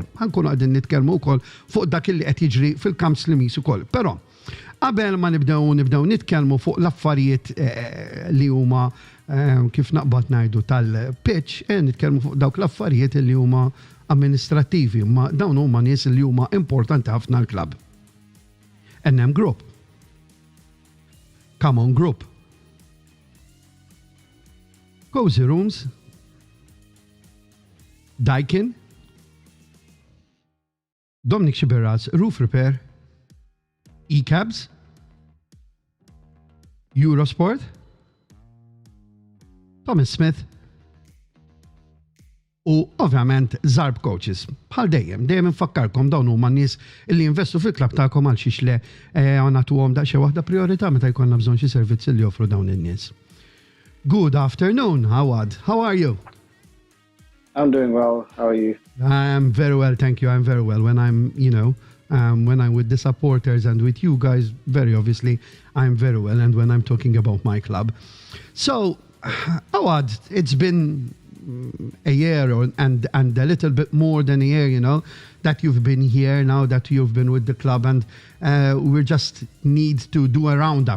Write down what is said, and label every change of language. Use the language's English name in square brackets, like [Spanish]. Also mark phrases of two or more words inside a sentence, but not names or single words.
[Maltese] Ħankunu qegħdin nitkellmu wkoll fuq dak illi qed jiġri fil-Kamp Slimis ukoll. Però qabel ma nibdew nitkellmu fuq l-affarijiet li huma kif naqbad ngħidu tal-pitch, nitkellmu fuq dawk l-affarijiet li huma amministrattivi, ma dawn huma nies li huma importanti ħafna l-klabb. NM Group. Come on Group. Cozy Rooms. Daikin. Dominic Xiberraz, Roof Repair. E-Cabs. Eurosport. Thomas Smith. U ovvjament Zarb Coaches. Bħal dejjem infakkarkom dawn huma nies illi investu fil-klabb tagħkom għal xiex le nagħtuhom daqsxejn waħda priorità meta jkollna bżonn xi servizzi li joffru dawn in-nies. [English] Good afternoon, Awad. How are you? I'm doing well. How are you? I'm very well, thank you. I'm very well. When I'm, when I'm with the supporters and with you guys, very obviously, I'm very well. And when I'm talking about my club. So, Awad, it's been a year and a little bit more than a year, that you've been here, now that you've been with the club, and we just need to do a roundup.